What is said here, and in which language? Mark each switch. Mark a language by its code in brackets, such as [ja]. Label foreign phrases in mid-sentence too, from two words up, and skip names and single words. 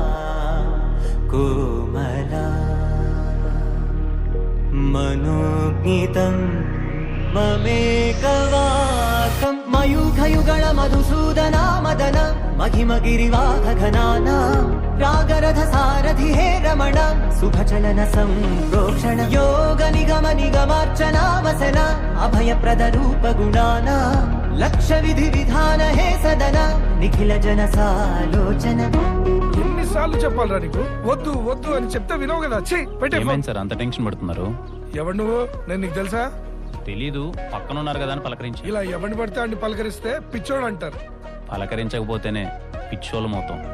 [sa] कोमला मनोज्ञितं ममेकवाकं मयूखयुगल मधुसूदना मदन महिमगिरिवाघघनाना रागरथ सारथि हे रमण शुभचलन संप्रोक्षण योग निगम निगमार्चना वसन अभयप्रद रूप गुणाना लक्ष्य विधि विधान हे सदन निखिल जन सालोचन [te] ఎన్నిసార్లు చెప్పాలరా నీకు వద్దు వద్దు అని చెప్తే వినవు కదా. ఏమైంది సార్ అంత టెన్షన్ పడుతున్నారు? ఎవరు నువ్వు? నేను నీకు తెలుసా? తెలీదు, పక్కన ఉన్నారు కదా అని పలకరించి. ఇలా ఎవరిని పడితే అన్ని పలకరిస్తే పిచ్చోడు అంటారు. పలకరించకపోతేనే పిచ్చోళ్ళం అవుతాం.